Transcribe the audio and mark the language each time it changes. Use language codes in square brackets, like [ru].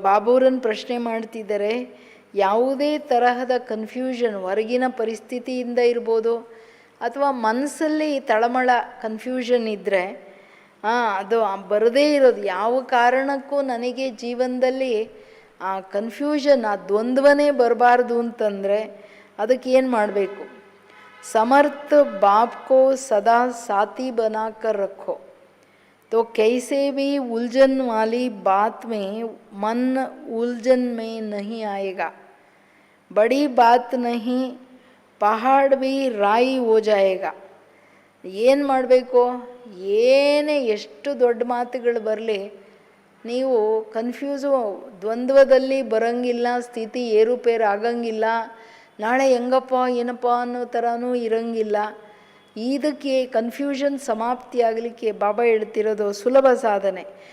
[kn] ಬಾಬೂರನ್ನು ಪ್ರಶ್ನೆ ಮಾಡ್ತಿದ್ದಾರೆ, ಯಾವುದೇ ತರಹದ ಕನ್ಫ್ಯೂಷನ್ ಹೊರಗಿನ ಪರಿಸ್ಥಿತಿಯಿಂದ ಇರ್ಬೋದು ಅಥವಾ ಮನಸ್ಸಲ್ಲಿ ತಳಮಳ ಕನ್ಫ್ಯೂಷನ್ ಇದ್ದರೆ ಅದು ಬರದೇ ಇರೋದು. ಯಾವ ಕಾರಣಕ್ಕೂ ನನಗೆ ಜೀವನದಲ್ಲಿ ಆ ಕನ್ಫ್ಯೂಷನ್, ಆ ದ್ವಂದ್ವನೇ ಬರಬಾರ್ದು ಅಂತಂದರೆ ಅದಕ್ಕೆ ಏನು ಮಾಡಬೇಕು? [hi] समर्थ बाप को सदा साथी बनाकर रखो तो कैसे भी उलझन वाली बात में मन उलझन में नहीं आएगा. बड़ी बात नहीं, पहाड़ भी राई हो जाएगा. [kn] ಏನು ಮಾಡಬೇಕು? ಏನೇ ಎಷ್ಟು ದೊಡ್ಡ ಮಾತುಗಳು ಬರಲಿ, ನೀವು ಕನ್ಫ್ಯೂಸು ದ್ವಂದ್ವದಲ್ಲಿ ಬರೋಂಗಿಲ್ಲ, ಸ್ಥಿತಿ ಏರುಪೇರು ಆಗಂಗಿಲ್ಲ, ನಾಳೆ ಹೆಂಗಪ್ಪ ಏನಪ್ಪ ಅನ್ನೋ ಥರನೂ ಇರೋಂಗಿಲ್ಲ. ಇದಕ್ಕೆ ಕನ್ಫ್ಯೂಷನ್ ಸಮಾಪ್ತಿ ಆಗಲಿಕ್ಕೆ ಬಾಬಾ ಹೇಳ್ತಿರೋದು ಸುಲಭ ಸಾಧನೆ.